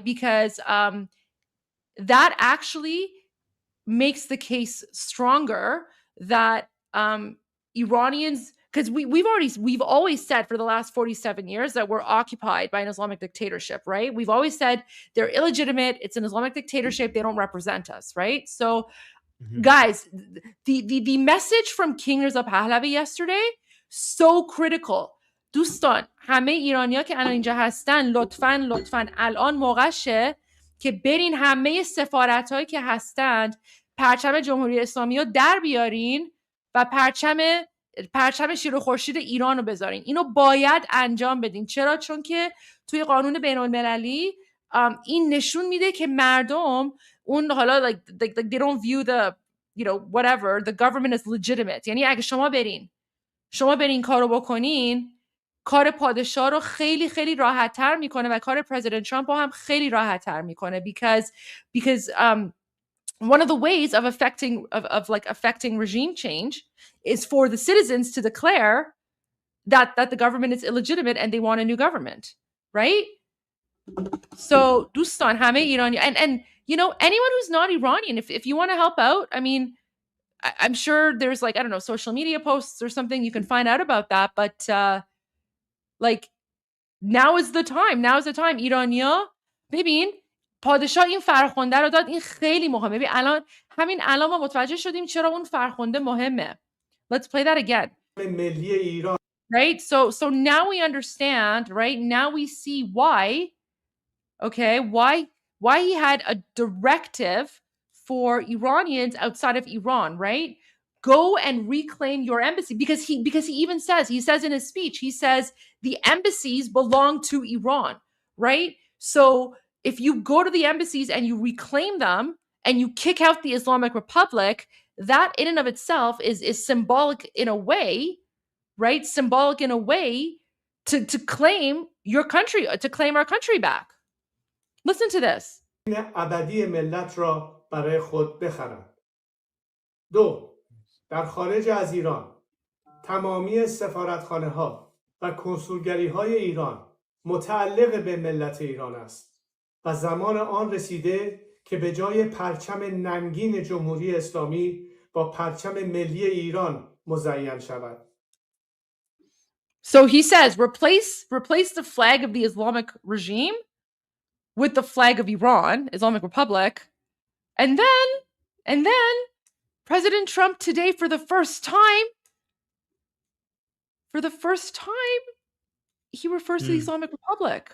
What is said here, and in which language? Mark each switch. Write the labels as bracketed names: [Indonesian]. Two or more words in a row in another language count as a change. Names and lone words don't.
[English] Because that actually makes the case stronger that Iranians, because we've always said for the last 47 years that we're occupied by an Islamic dictatorship, right? We've always said they're illegitimate. It's an Islamic dictatorship. They don't represent us, right? So, guys, the message from King Reza Pahlavi yesterday, so critical. [Persian] دوستان همه ایرانیا که الان اینجا هستن لطفاً الان موقعشه که برین همه سفارت‌هایی که هستند پرچم جمهوری اسلامی رو در بیارین و پرچم شیر و خورشید ایران رو بذارین. اینو باید انجام بدین. چرا؟ چون که توی قانون بین‌المللی این نشون میده که مردم اون حالا [English] like they don't view the whatever the government as legitimate. [Persian] یعنی اگه شما برین کارو بکنین، کار پادشاه رو خیلی خیلی راحت تر میکنه و کار پرزیدنت ترامپ رو هم خیلی راحت تر میکنه [English] because one of the ways of affecting regime change is for the citizens to declare that the government is illegitimate and they want a new government, right? So [Persian] دوستان همه ایرانی [English] and anyone who's not Iranian, if you want to help out, I mean, I'm sure there's I don't know, social media posts or something you can find out about that, but now is the time. [Persian] ایرانیا ببین پادشاه این فرخنده رو داد، این خیلی مهمه. ببین همین الان ما متوجه شدیم چرا اون فرخنده مهمه. [English] Let's play that again. [Persian] ملی ایران. [English] Right? So now we understand, right? Now we see why he had a directive for Iranians outside of Iran, right? Go and reclaim your embassy because he even says in his speech, he says the embassies belong to Iran, right? So if you go to the embassies and you reclaim them and you kick out the Islamic Republic, that in and of itself is symbolic in a way, right? Symbolic in a way to claim your country, to claim our country back. Listen to this. [Persian] ابدی ملت را برای خود بخرند. 2. در خارج از ایران تمامی سفارتخانه ها و کنسولگری های ایران متعلق به ملت ایران است و زمان آن رسیده که به جای پرچم ننگین جمهوری اسلامی با پرچم ملی ایران مزین شود. [English] So he says replace the flag of the Islamic regime with the flag of Iran, Islamic Republic. And then President Trump today for the first time he refers to the Islamic Republic.